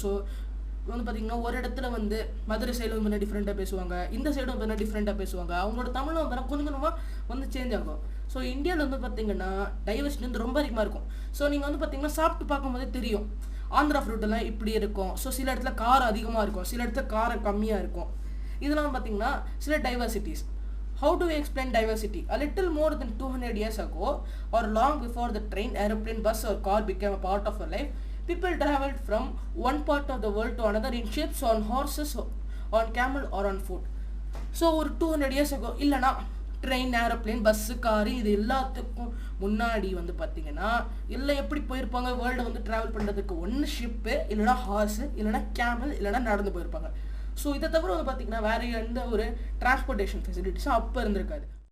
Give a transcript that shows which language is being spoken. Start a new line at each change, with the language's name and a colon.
Tamil: So வந்து பார்த்தீங்கன்னா ஒரு இடத்துல வந்து மதுரை சைடு வந்து டிஃப்ரெண்ட்டாக பேசுவாங்க, இந்த சைடும் வந்து டிஃப்ரெண்ட்டாக பேசுவாங்க, அவங்களோட தமிழும் வந்து கொஞ்சம் கொஞ்சமாக வந்து சேஞ்ச் ஆகும். ஸோ இந்தியாவில் வந்து பார்த்தீங்கன்னா டைவர்சிட்டி வந்து ரொம்ப அதிகமாக இருக்கும். ஸோ நீங்கள் வந்து பார்த்தீங்கன்னா சாப்பிட்டு பார்க்கும்போதே தெரியும், ஆந்திரா ஃப்ரூட்டெல்லாம் இப்படி இருக்கும். ஸோ சில இடத்துல காரம் அதிகமாக இருக்கும், சில இடத்துல காரம் கம்மியாக இருக்கும். இதெல்லாம் பார்த்தீங்கன்னா சில diversities.
English: How do we explain diversity? A little more than 200 years ago, or long before the train, aeroplane, bus or car became a part of our life, people traveled from one part of the world to another in ships, on horses, on camel or on foot.
Tamil: So ஒரு
English: 200 years ago
Tamil: இல்லைனா train, aeroplane, bus, car, இது எல்லாத்துக்கும் முன்னாடி வந்து பார்த்தீங்கன்னா எல்லாம் எப்படி போயிருப்பாங்க வேர்ல்டை வந்து ட்ராவல் பண்ணுறதுக்கு? ஒன்று ஷிப்பு, இல்லைனா ஹார்ஸு, இல்லைனா கேமல், இல்லைனா நடந்து போயிருப்பாங்க. ஸோ இதை தவிர வந்து பார்த்தீங்கன்னா வேறு எந்த ஒரு டிரான்ஸ்போர்ட்டேஷன் ஃபெசிலிட்டிஸும் அப்போ இருந்திருக்காது.